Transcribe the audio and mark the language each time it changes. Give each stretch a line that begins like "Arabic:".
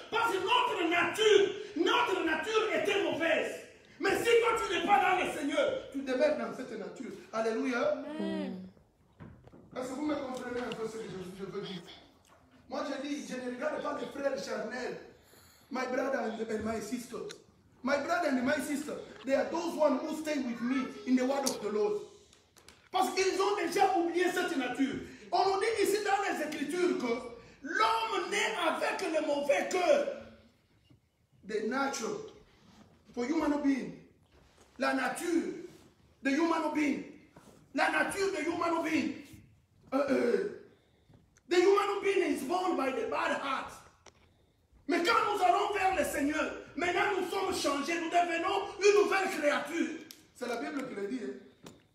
French: Parce que notre nature était mauvaise. Mais si toi tu n'es pas dans le Seigneur, tu te mets dans cette nature. Alléluia. Est-ce que vous me comprenez un peu ce que je veux dire? Moi je dis, je ne regarde pas les frères charnels.
English: My brother and my sister. My brother and my sister, they are those ones who stay with me in the word of the Lord.
French: Parce qu'ils ont déjà oublié cette nature. On nous dit ici dans les Écritures que l'homme naît avec le mauvais cœur.
English: The nature for human being.
French: La nature de
English: human being.
French: La nature de
English: human being. The human being is born by the bad heart.
French: Mais quand nous allons vers le Seigneur, maintenant nous sommes changés, nous devenons une nouvelle créature. C'est la Bible qui le dit. Hein?